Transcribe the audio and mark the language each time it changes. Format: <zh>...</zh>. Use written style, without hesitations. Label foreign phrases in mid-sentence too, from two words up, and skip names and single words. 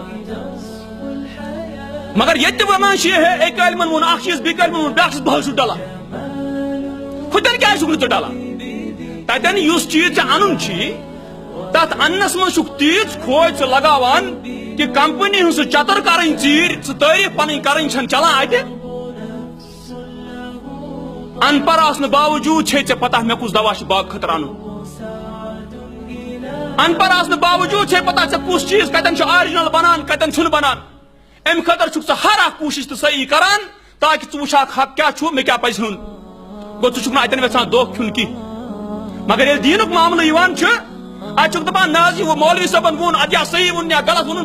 <ks>مگر ییٚتہِ ونان چھِ ہے اکہِ عالمن ووٚن اکھ چیٖز بیٚکہِ عالمن ووٚن بیٛاکھ چیٖز بہٕ حظ چھُس ڈلان ہُتٮ۪ن کیٛازِ چھُکھ نہٕ ژٕ ڈلان تتٮ۪ن یُس چیٖز ژےٚ انُن چھُی تتھ اننس منٛز چھُکھ تیٖژ کھوج ژٕ لگاوان کہ کمپنی ہٕنٛز سُہ چتر کرٕنۍ ژیٖرۍ ژٕ تعریٖف پنٕنۍ کرٕنۍ چھنہٕ چلان اتہِ ان پڑھ آسنہٕ باوجوٗد چھے ژےٚ پتہ مےٚ کُس دوا چھُ باغہٕ خٲطرٕ انُن ان پڑھ آسنہٕ باوجوٗد چھے پتہ ژےٚ کُس چیٖز کتٮ۪ن چھُ آرجنل بنان کتٮ۪ن چھُنہٕ بنان امہِ خٲطرٕ چھُکھ ژٕ ہر اکھ کوٗشش تہٕ صحیح کران تاکہ ژٕ وٕچھکھ حق کیٛاہ چھُ مےٚ کیٛاہ پزِ ہیوٚن گوٚو ژٕ چھُکھ نہٕ اتٮ۪ن یژھان دھوکہٕ کھیوٚن کینٛہہ مگر ییٚلہِ دیٖنُک معاملہٕ یِوان چھُ اتہِ چھُکھ دپان نہ حظ یہِ مولوی صٲبن ووٚن اتہِ یا صحیح ووٚن یا غلط ووٚنُن</ks>